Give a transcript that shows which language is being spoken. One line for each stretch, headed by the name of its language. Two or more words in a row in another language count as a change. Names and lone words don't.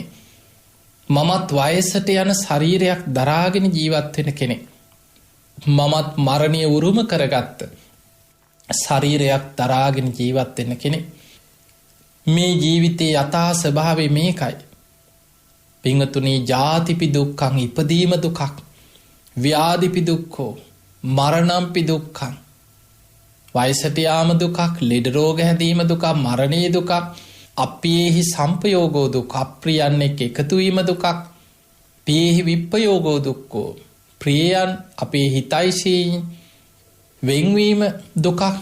Sinhala: මමත් වයසට යන ශරීරයක් දරාගෙන ජීවත් වෙන කෙනෙක්. මමත් මරණය උරුම කරගත්ත ශරීරයක් දරාගෙන ජීවත් වෙන කෙනෙක්. මේ ජීවිතයේ යථා ස්වභාවය මේකයි. පින්වතුනි,
Pali: ජාතිපි දුක්ඛං,
Sinhala: ඉපදීම දුකක්.
Pali: ව්‍යාධිපි දුක්ඛෝ, මරණම්පි දුක්ඛං.
Sinhala: වයසට යාම දුකක්, ලෙඩ රෝග හැදීම දුකක්, මරණයේ දුකක්,
Pali: අප්පියේහි සම්පයෝගෝ දුක්,
Sinhala: අප්‍රියන් එක්ක එකතු වීම දුකක්,
Pali: පියේහි විප්පයෝගෝ දුක්ඛෝ,
Sinhala: ප්‍රියයන් අපේ හිතයිසීන් වෙන්වීම දුකක්.